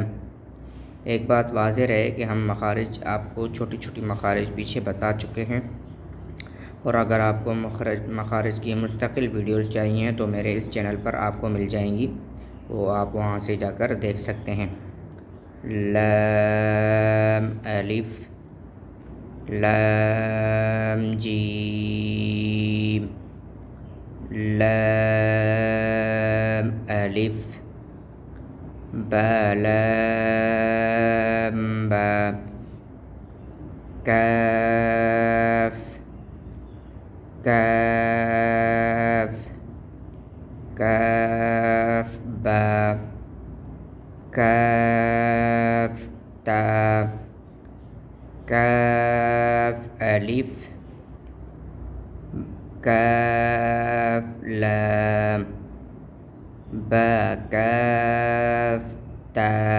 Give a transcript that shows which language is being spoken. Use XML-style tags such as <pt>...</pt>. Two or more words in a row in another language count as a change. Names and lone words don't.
<ur>ایک بات واضح رہے کہ ہم مخارج آپ کو چھوٹی چھوٹی مخارج پیچھے بتا چکے ہیں، اور اگر آپ کو مخارج کی مستقل ویڈیوز چاہیے تو میرے اس چینل پر آپ کو مل جائیں گی، وہ آپ وہاں سے جا کر دیکھ سکتے ہیں۔</ur> <ar>لام الف لام جیم لام الف با لام با کاف کاف کاف با کاف تا کاف الف کاف لام با کاف تا</ar>